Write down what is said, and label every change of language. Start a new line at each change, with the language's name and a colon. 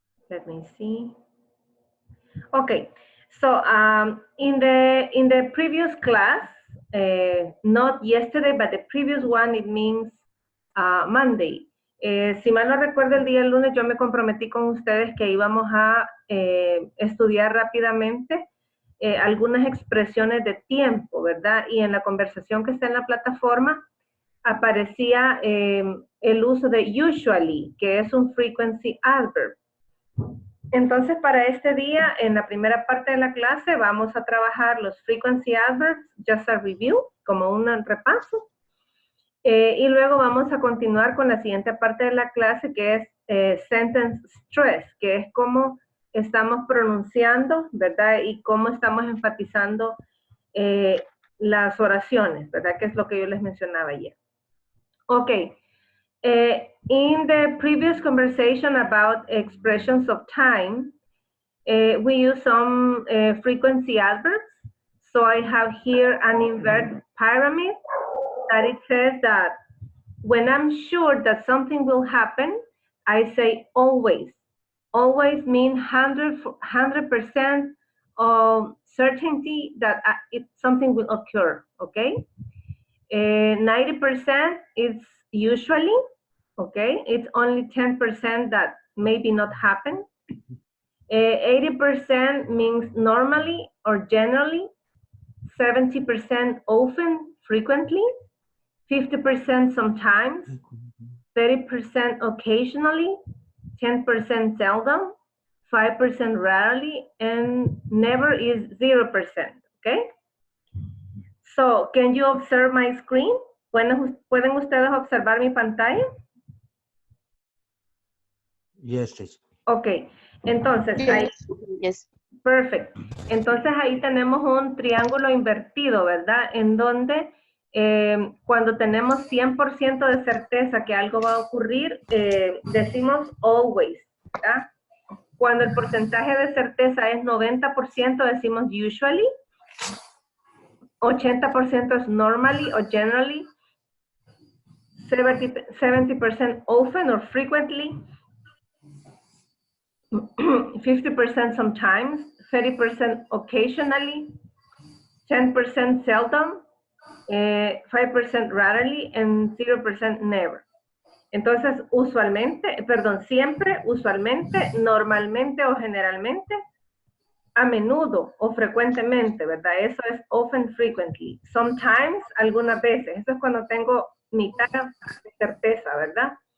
English: Let me see. Okay, so in the previous class, not yesterday, but the previous one, it means Monday.
Spanish: Si mal no recuerdo, el día lunes yo me comprometí con ustedes que íbamos a estudiar rápidamente algunas expresiones de tiempo, ¿verdad? Y en la conversación que está en la plataforma aparecía el uso de usually, que es un frequency adverb. Entonces, para este día, en la primera parte de la clase, vamos a trabajar los frequency adverbs,
English: just a review,
Spanish: como un repaso. Y luego vamos a continuar con la siguiente parte de la clase, que es sentence stress, que es cómo estamos pronunciando, ¿verdad? Y cómo estamos enfatizando las oraciones, ¿verdad? Que es lo que yo les mencionaba ayer.
English: Okay. In the previous conversation about expressions of time, we use some frequency adverbs. So I have here an inverted pyramid that it says that when I'm sure that something will happen, I say always. Always means 100% of certainty that something will occur, okay? 90% is usually, okay? It's only 10% that maybe not happen. 80% means normally or generally. 70% often, frequently. 50% sometimes. 30% occasionally. 10% seldom. 5% rarely. And never is 0%, okay? So, can you observe my screen?
Spanish: ¿Pueden ustedes observar mi pantalla?
English: Yes, teacher.
Spanish: Ok, entonces ahí,
English: Yes. perfect.
Spanish: Entonces ahí tenemos un triángulo invertido, ¿verdad? En donde cuando tenemos 100% de certeza que algo va a ocurrir, decimos always, ¿verdad? Cuando el porcentaje de certeza es 90%, decimos usually. 80% es normally o generally. 70% often or frequently.
English: 50% sometimes, 30% occasionally, 10% seldom, 5% rarely, and 0% never.
Spanish: Entonces, siempre, usualmente, normalmente o generalmente, a menudo o frecuentemente, ¿verdad? Eso es often, frequently. Sometimes, algunas veces. Eso es cuando tengo mitad de certeza, ¿verdad?